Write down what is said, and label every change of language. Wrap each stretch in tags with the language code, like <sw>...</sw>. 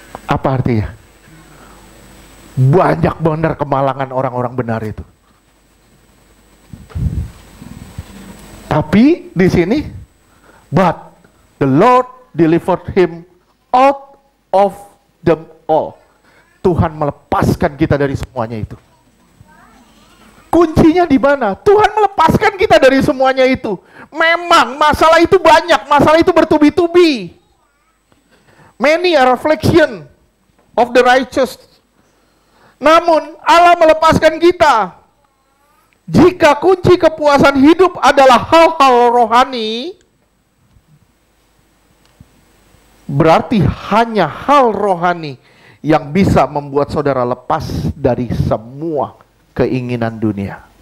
<id>Apa artinya? Banyak benar kemalangan orang-orang benar itu. Tapi di sini,</id> <en>but the Lord delivered him out of them all.</en> <id>Tuhan melepaskan kita dari semuanya itu. Kuncinya di mana? Tuhan melepaskan kita dari semuanya itu. Memang masalah itu banyak, masalah itu bertubi-tubi.</id> <en>Many are affliction of the righteous.</en> <id>Namun Allah melepaskan kita. Jika kunci kepuasan hidup adalah hal-hal rohani, berarti hanya hal rohani yang bisa membuat saudara lepas dari semua keinginan dunia.</id>